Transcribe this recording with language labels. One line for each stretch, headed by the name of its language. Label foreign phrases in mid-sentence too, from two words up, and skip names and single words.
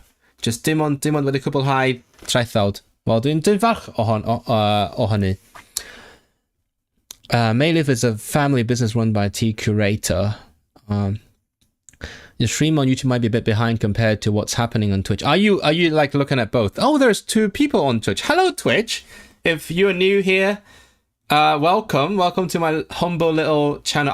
Welsh: Just dim ond wedi cwblhau traethawd. Wel, dwi'n falch o hynny.
English: Mayliv is a family business run by a tea curator. Your stream on YouTube might be a bit behind compared to what's happening on Twitch. Are you like looking at both? Oh, there's 2 people on Twitch. Hello, Twitch. If you're new here, welcome to my humble little channel.